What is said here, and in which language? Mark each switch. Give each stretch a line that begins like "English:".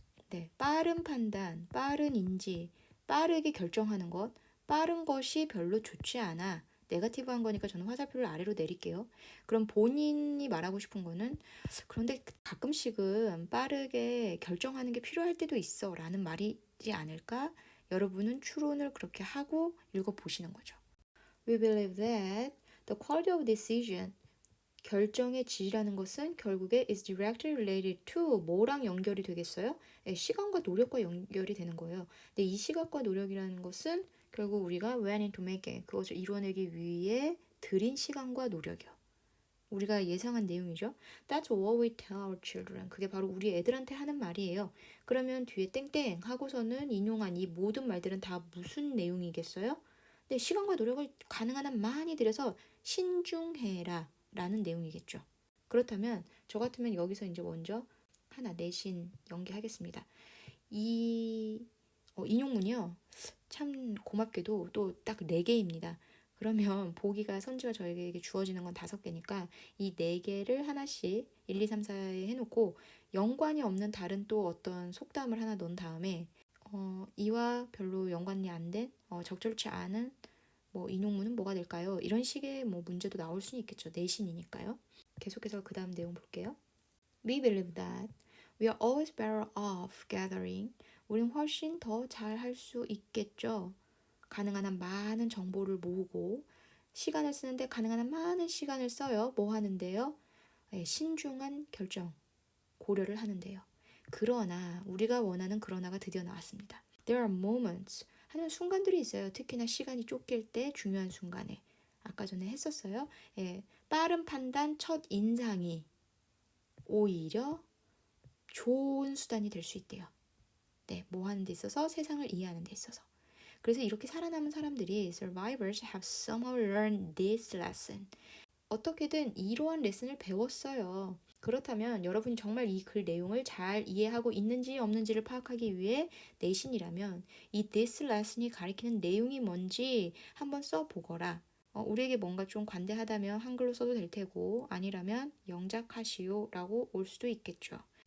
Korean: 네, 빠른 판단, 빠른 인지, 빠르게 결정하는 것, 빠른 것이 별로 좋지 않아. 네거티브한 거니까 저는 화살표를 아래로 내릴게요. 그럼 본인이 말하고 싶은 거는 그런데 가끔씩은 빠르게 결정하는 게 필요할 때도 있어 라는 말이지 않을까? 여러분은 추론을 그렇게 하고 읽어보시는 거죠.
English: We believe that the quality of decision
Korean: 결정의 질이라는 것은 결국에
English: is directly related to
Korean: 뭐랑 연결이 되겠어요? 네, 시간과 노력과 연결이 되는 거예요. 근데 이 시간과 노력이라는 것은 결국 우리가
English: when into make it,
Korean: 그것을 이뤄내기 위해 들인 시간과 노력이요. 우리가 예상한 내용이죠.
English: That's what we tell our children.
Korean: 그게 바로 우리 애들한테 하는 말이에요. 그러면 뒤에 땡땡 하고서는 인용한 이 모든 말들은 다 무슨 내용이겠어요? 네, 시간과 노력을 가능한 한 많이 들여서 신중해라 라는 내용이겠죠. 그렇다면 저 같으면 여기서 이제 먼저 하나 내신 연기하겠습니다. 이 인용문이요. 참 고맙게도 또 딱 4개입니다. 그러면 보기가 선지가 저에게 주어지는 건 5개니까 이 4개를 하나씩 1, 2, 3, 4에 해놓고 연관이 없는 다른 또 어떤 속담을 하나 넣은 다음에 이와 별로 연관이 안 된 적절치 않은 뭐 인용문은 뭐가 될까요? 이런 식의 뭐 문제도 나올 수는 있겠죠. 내신이니까요. 계속해서 그 다음 내용 볼게요.
English: We believe that we are always better off gathering.
Korean: 우린 훨씬 더 잘 할 수 있겠죠. 가능한 한 많은 정보를 모으고 시간을 쓰는데 가능한 한 많은 시간을 써요. 뭐 하는데요? 네, 신중한 결정, 고려를 하는데요. 그러나 우리가 원하는 그러나가 드디어 나왔습니다.
English: There are moments.
Korean: 하는 순간들이 있어요. 특히나 시간이 쫓길 때 중요한 순간에. 아까 전에 했었어요. 예, 빠른 판단, 첫 인상이 오히려 좋은 수단이 될 수 있대요. 네, 뭐 하는 데 있어서 세상을 이해하는 데 있어서. 그래서 이렇게 살아남은 사람들이
English: survivors have somehow learned this lesson.
Korean: 어떻게든 이러한 레슨을 배웠어요. 그렇다면 여러분이 정말 이 글 내용을 잘 이해하고 있는지 없는지를 파악하기 위해 내신이라면 이
English: this lesson
Korean: 이 가리키는 내용이 뭔지 한번 써보거라. 우리에게 뭔가 좀 관대하다면 한글로 써도 될 테고 아니라면 영작하시오 라고 올 수도 있겠죠.